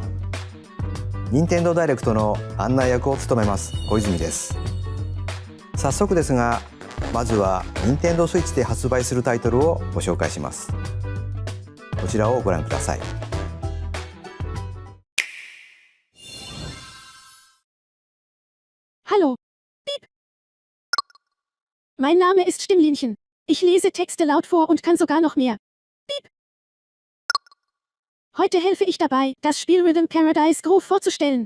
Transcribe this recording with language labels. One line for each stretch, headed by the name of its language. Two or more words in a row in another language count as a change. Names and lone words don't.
Japanese: 任天堂ダイレクトの案内役を務めます小泉です。早速ですが、まずは任天堂スイッチで発売するタイトルをご紹介します。こちらをご覧ください。
German: Hallo. Piep. Mein Name ist Stimmlinchen. Ich lese Texte laut vor und kann sogar noch mehr. Piep. Heute helfe ich dabei, das Spiel Rhythm Paradise Groove vorzustellen.